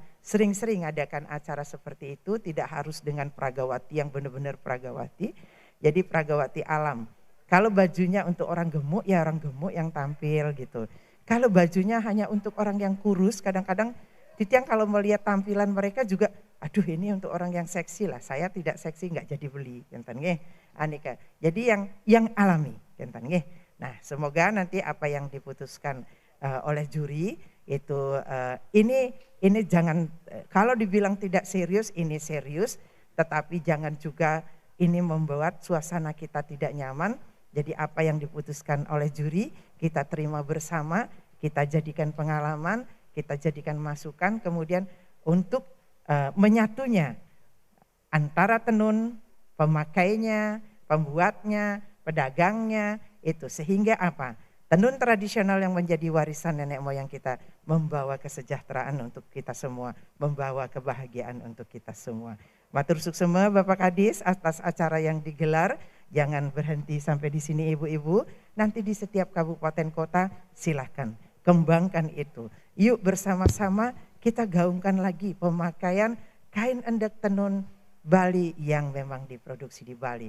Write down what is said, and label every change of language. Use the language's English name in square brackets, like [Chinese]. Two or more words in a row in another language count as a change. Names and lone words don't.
[Indonesian] Sering-sering adakan acara seperti itu, tidak harus dengan pragawati yang benar-benar pragawati. Jadi pragawati alam. Kalau bajunya untuk orang gemuk, ya orang gemuk yang tampil gitu. Kalau bajunya hanya untuk orang yang kurus, kadang-kadang Titiang kalau melihat tampilan mereka juga, aduh ini untuk orang yang seksi lah. Saya tidak seksi, nggak jadi beli, [Balinese] enten nggih. [Indonesian] Aneka. Jadi yang alami, [Balinese] enten nggih. [Indonesian] Nah, semoga nanti apa yang diputuskan oleh juri itu ini jangan kalau dibilang tidak serius, ini serius, tetapi jangan juga ini membuat suasana kita tidak nyaman. Jadi apa yang diputuskan oleh juri kita terima bersama, kita jadikan pengalaman, kita jadikan masukan, kemudian untuk menyatunya antara tenun, pemakainya, pembuatnya, pedagangnya, itu sehingga apa? Tenun tradisional yang menjadi warisan nenek moyang kita membawa kesejahteraan untuk kita semua, membawa kebahagiaan untuk kita semua. [Balinese] Matur suksema [Indonesian] Bapak Kadis atas acara yang digelar. Jangan berhenti sampai di sini ibu-ibu. Nanti di setiap kabupaten kota silahkan kembangkan itu. Yuk bersama-sama kita gaungkan lagi pemakaian kain endek tenun Bali yang memang diproduksi di Bali.